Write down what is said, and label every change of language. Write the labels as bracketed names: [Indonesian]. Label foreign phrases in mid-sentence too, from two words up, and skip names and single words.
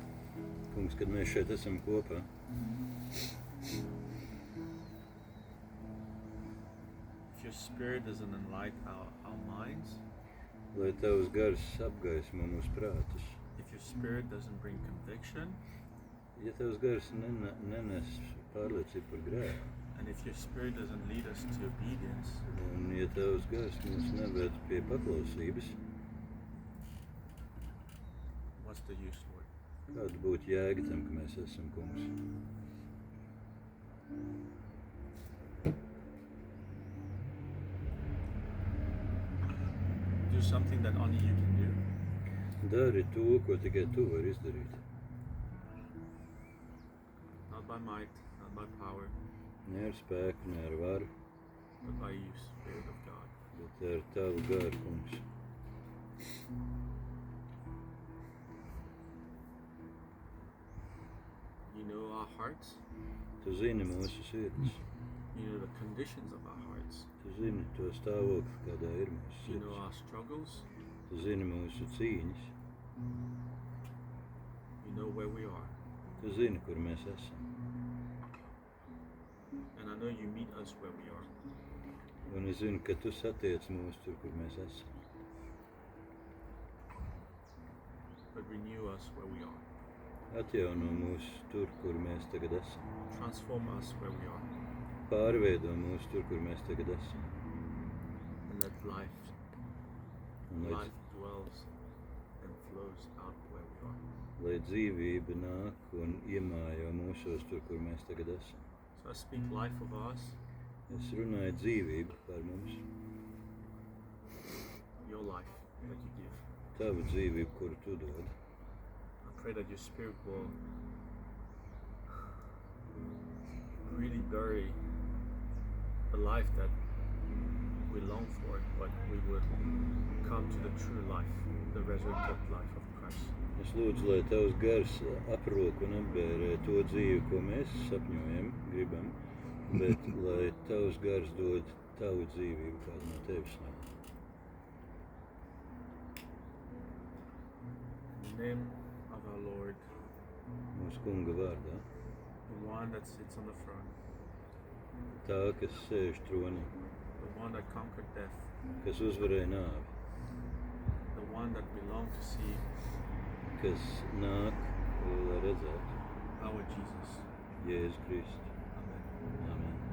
[Latvian] Kungs, kad mēs šeit esam kopā, [English] if your spirit doesn't enlighten our minds, [Latvian] lai Tavs gars apgaismo mūsu prātus. [English] if your spirit doesn't bring conviction, [Latvian] Ja Tavs gars nenes pārliecību par grēku, [English] and if your spirit doesn't lead us to obedience, [Latvian] un ja Tavs gars mūs neved pie paklausības, [English] what's the use, Lord? [Latvian] kāda būtu jēga tam, ka mēs esam, Kungs? [English] Do something that only you can do. [Latvian] Dari to, ko tikai Tu vari izdarīt. [English] Not by might, not by power, [Latvian] Ne ar spēku, ne ar varu, [English] but by you, Spirit of God. [Latvian] bet ar Tavu garu, Kungs. [English] You know our hearts. [Latvian] Tu zini mūsu sirdis. [English] You know the conditions of our hearts. [Latvian] Tu zini to stāvokli, kādā ir mūsu [English] You know [Latvian] sirds. [English] our struggles. [Latvian] Tu zini mūsu cīņas. [English] You know where we are. [Latvian] Tu zini, kur mēs esam. [English] And I know you meet us where we are. [Latvian] Un es zinu, ka Tu satiec mūs tur, kur mēs esam. [English] But renew us where we are. [Latvian] Atjauno mūs tur, kur mēs tagad esam. [English] Transform us where we are. [Latvian] Pārveido mūs tur, kur mēs tagad esam. [English] And let life [Latvian] Un [English] life dwells and flows out where we are. [Latvian] lai dzīvība nāk un iemājo mūsos tur, kur mēs tagad esam. [English] So I speak life of us, [Latvian] Es runāju dzīvību par mums. [English] your life that you give. [Latvian] Tavu dzīvību, kuru Tu dod. [English] I pray that your spirit will really bury the life that we long for, but we would come to the true life, the resurrected life of Christ. [Latvian] Es lūdzu, lai Tavs gars aprok un apbērē to dzīvi, ko mēs sapņojam, gribam, bet lai Tavs gars dod Tavu dzīvību, kādu no Tevis nāk. [English] In the name of our Lord, [Latvian] Mūsu Kunga vārdā. [English] the one that sits on the throne, [Latvian] Tā, kas sēž tronī, [English] the one that conquered death, [Latvian] kas uzvarēja nāvi, [English] the one that we long to see, [Latvian] kas nāk, lai redzētu [English] our Jesus. [Latvian] Jēzu Kristu. [English] Amen. [Latvian] Amen.